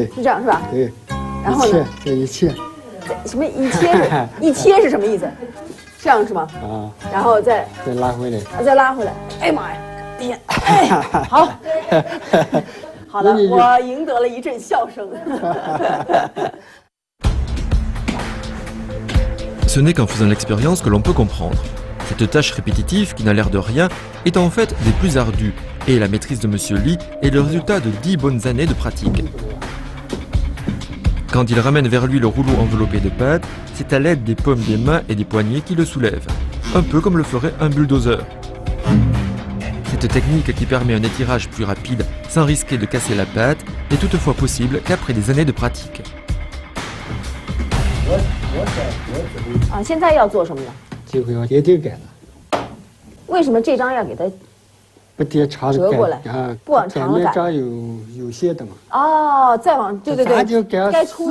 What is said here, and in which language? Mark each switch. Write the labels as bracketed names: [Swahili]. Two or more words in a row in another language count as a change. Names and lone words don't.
[Chinese] 是这样是吧？对。然后呢？这一切。什么一切？一切是什么意思？ 这样是吗？啊，然后再拉回来，再拉回来。哎妈呀！天，哎，好，好了，我赢得了一阵笑声。 [French] Ce n'est qu'en faisant l'expérience que l'on peut comprendre. Cette tâche répétitive, qui n'a l'air de rien, est en fait des plus ardues, et la maîtrise de Monsieur Li est le résultat de 10 bonnes années de pratique. Quand il ramène vers lui le rouleau enveloppé de pâte, c'est à l'aide des paumes des mains et des poignets qu'il le soulève. un peu comme le ferait un bulldozer. Cette technique qui permet un étirage plus rapide sans risquer de casser la pâte n'est toutefois possible qu'après des années de pratique. [Chinese] 啊，现在要做什么呢？这回要叠盖子，为什么这张要给它？不叠长的折过来盖啊，不往长了盖面改这儿有斜的嘛。哦，再往对对咱就对，盖4、